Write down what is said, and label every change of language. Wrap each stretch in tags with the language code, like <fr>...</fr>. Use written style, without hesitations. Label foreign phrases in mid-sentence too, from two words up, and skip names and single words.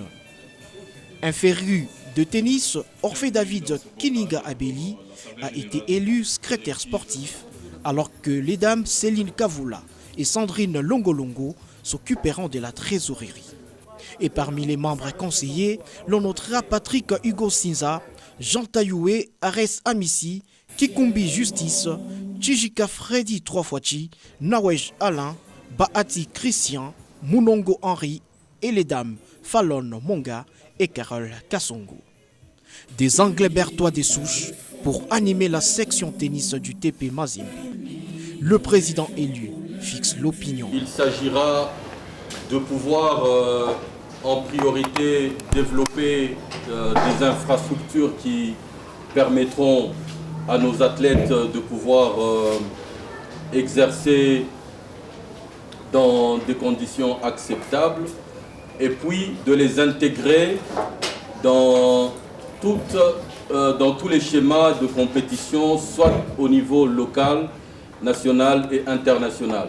<fr>Un féru de tennis, Orphée David Kiniga Abeli a été élu secrétaire sportif, alors que les dames Céline Kavoula et Sandrine Longolongo s'occuperont de la trésorerie. Et parmi les membres conseillers, l'on notera Patrick Hugo Sinza, Jean Taïoué, Ares Amissi, Kikumbi Justice, Chijika Freddy Troifoichi, Nawej Alain, Baati Christian, Munongo Henri et les dames Fallon Monga et Carole Kassongo. Des Anglais-Bertois des souches pour animer la section tennis du TP Mazembe. Le président élu fixe l'opinion. Il s'agira de pouvoir en priorité développer des infrastructures qui permettront à nos athlètes de pouvoir exercer dans des conditions acceptables, et puis de les intégrer dans tous les schémas de compétition, soit au niveau local, national et international.</fr>